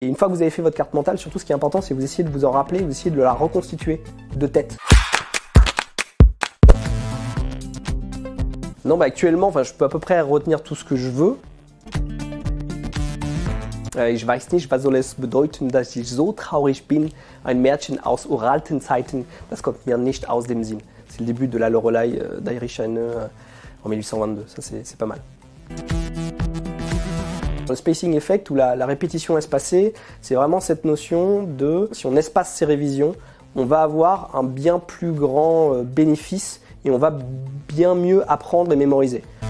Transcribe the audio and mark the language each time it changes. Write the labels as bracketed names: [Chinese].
[French] Et une fois que vous avez fait votre carte mentale, surtout ce qui est important, c'est que vous essayez de vous en rappeler, vous essayez de la reconstituer de tête. Non, actuellement, je peux à peu près retenir tout ce que je veux. [German] Ich weiß nicht, was soll es bedeuten, dass ich so traurig bin, ein Märchen aus uralten Zeiten, das kommt mir nicht aus dem Sinn. [French] C'est le début de la Lorelei d'Heinrich Heine en 1822, ça c'est pas mal. Le spacing effect ou la répétition espacée, c'est vraiment cette notion de, si on espace ses révisions, on va avoir un bien plus grand bénéfice et on va bien mieux apprendre et mémoriser.